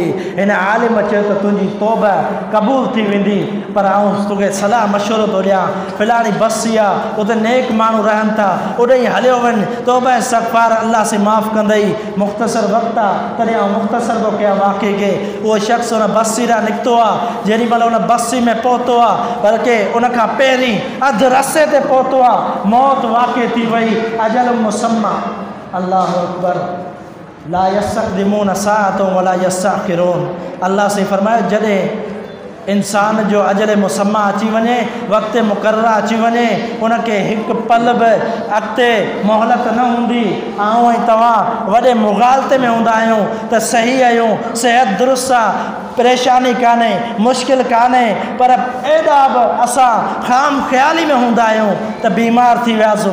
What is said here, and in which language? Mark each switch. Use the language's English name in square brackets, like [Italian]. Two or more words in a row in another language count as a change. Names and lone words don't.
[Sindhi] हिन आलिम चयो त तुंहिंजी तौबा क़बूल थी वेंदी, पर आउं तोखे सलाह मशवरो थो ॾियां, फिलहाणी बस्ती आहे, उते नेक माण्हू रहनि था, उॾे ई हलियो वञ, तौबा इस्तग़फ़ार अल्लाह से माफ़ कंदई। मुख़्तसर वक़्तु आहे तॾहिं आउं मुख़्तसर थो कयां वाक़े खे। उहो शख़्स उन बस्ती ॾांहुं निकितो आहे, जेॾी महिल उन बस्ती में पहुतो आहे, बल्कि उनखां पहिरीं अधु रस्ते ते पहुतो आहे, मौत वाक़े थी वई। [Arabic] أجل مسمى, الله أكبر، لا يستقدمون ساعة ولا يستأخرون. [Sindhi] अल्लाह से फरमायो जॾहिं इंसान जो [Arabic] أجل مسمى [Sindhi] अची वञे, वक़्तु मुक़र्रर अची वञे, उनखे हिकु पल बि अॻिते मोहलत न हूंदी। आऊं ऐं तव्हां वॾे मुग़ालते में हूंदा आहियूं त सही आहियूं, सिहत दुरुस्त आहे, परेशानी कान्हे, मुश्किल कान्हे, पर एॾा बि असां ख़ाम ख़्याली में हूंदा आहियूं त बीमार थी वियासीं।